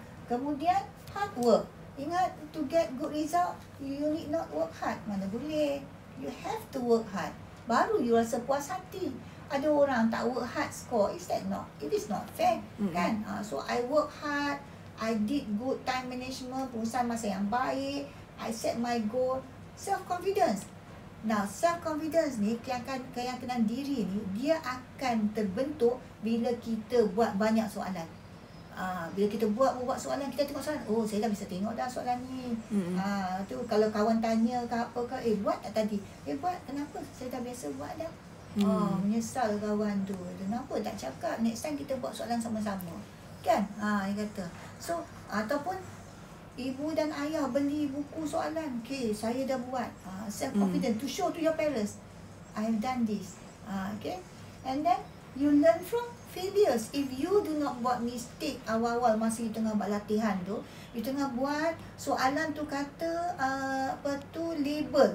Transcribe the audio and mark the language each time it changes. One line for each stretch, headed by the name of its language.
Malay: Kemudian
English: hard work. Ingat, to get good result, you need not work hard.
Malay: Mana boleh.
English: You have to work hard.
Malay: Baru you rasa puas hati. Ada orang tak
English: work hard score. It is not fair.
Malay: Kan?
English: So, I work hard. I did good time management.
Malay: Pengurusan masa yang baik.
English: I set my goal.
Malay: Self-confidence. Now, self-confidence ni, keyakinan diri ni, dia akan terbentuk bila kita buat banyak soalan. Bila kita buat soalan, kita tengok soalan, saya dah bisa tengok dah soalan ni. Tu kalau kawan tanya ke apa ke, buat tak tadi? Buat, kenapa? Saya dah biasa buat dah. Menyesal kawan tu. Kenapa tak cakap?
English: Next time
Malay: kita buat soalan sama-sama. Kan? Dia kata. So, ataupun ibu dan ayah beli buku soalan. Okay, saya dah buat.
English: Self-confidence to show to your parents, I have done this.
Malay: Okay?
English: And then, you learn from failures. If you do not
Malay: buat mistake awal-awal masa you tengah buat latihan tu, you tengah buat soalan tu kata label.